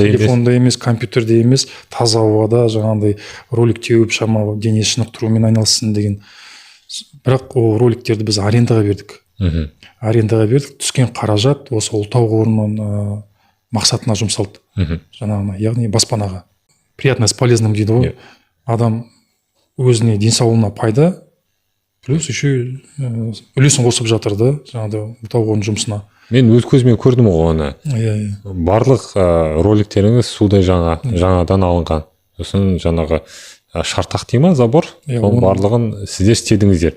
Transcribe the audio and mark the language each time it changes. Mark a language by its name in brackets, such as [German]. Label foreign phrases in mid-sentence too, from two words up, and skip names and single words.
[Kazakh] емес, компьютерде емес, таза ауада жаңағыдай ролик теуіп шамалы дене шынықтырумен айналыссын деген. Бірақ ол роликтерді біз арендаға бердік. Түскен қаражат осы Ұлытау қорының мақсатына жұмсалды. Жаңағына, яғни баспанаға. [Russian] Приятно с полезным [Kazakh] дейді ғой. Адам өзіне денсаулығына пайда, [Russian] плюс еще [Kazakh] үлесін қосып жатыр да, жаңағыдай Ұлытау қорының жұмысына. Мен өз көзіммен көрдім ғой оны. Барлық роликтеріңіз судай жаңадан алынған. Сосын жаңағы шартақ дей ма, забор? Оның барлығын сіздер істедіңіздер.